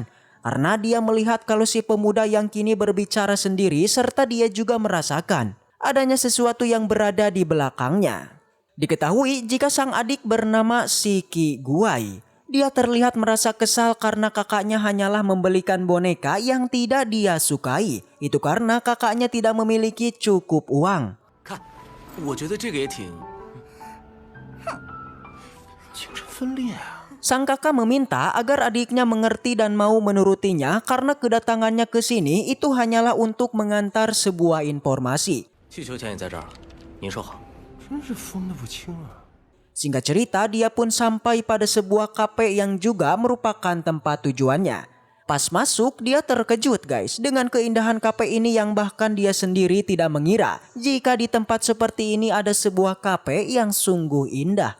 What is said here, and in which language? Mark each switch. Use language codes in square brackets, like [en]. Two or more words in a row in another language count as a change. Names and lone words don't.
[id] Karena dia melihat kalau si pemuda yang kini berbicara sendiri serta dia juga merasakan adanya sesuatu yang berada di belakangnya. Diketahui jika sang adik bernama Shiki Guai. Dia terlihat merasa kesal karena kakaknya hanyalah membelikan boneka yang tidak dia sukai. Itu karena kakaknya tidak memiliki cukup uang. [zh] 看，我觉得这个也挺，精神分裂啊。 [id] Sang kakak meminta agar adiknya mengerti dan mau menurutinya karena kedatangannya ke sini itu hanyalah untuk mengantar sebuah informasi. [zh] 气球钱也在这儿了，您收好。真是分得不清啊。 [id] Singkat cerita, dia pun sampai pada sebuah kafe yang juga merupakan tempat tujuannya. Pas masuk, dia terkejut guys dengan keindahan kafe ini yang bahkan dia sendiri tidak mengira jika di tempat seperti ini ada sebuah kafe yang sungguh indah.